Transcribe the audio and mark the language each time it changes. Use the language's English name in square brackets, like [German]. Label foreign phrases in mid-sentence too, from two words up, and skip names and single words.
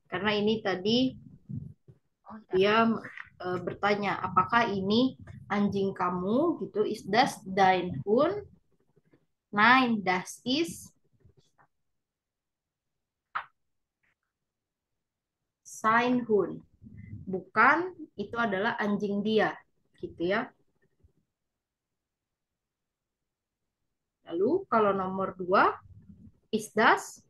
[Indonesian] Karena ini tadi dia bertanya, apakah ini anjing kamu gitu? [German] Is das dein Hund? Nein, das ist sein Hund. [Indonesian] Bukan, itu adalah anjing dia, gitu ya. Lalu kalau nomor 2, [German] is das?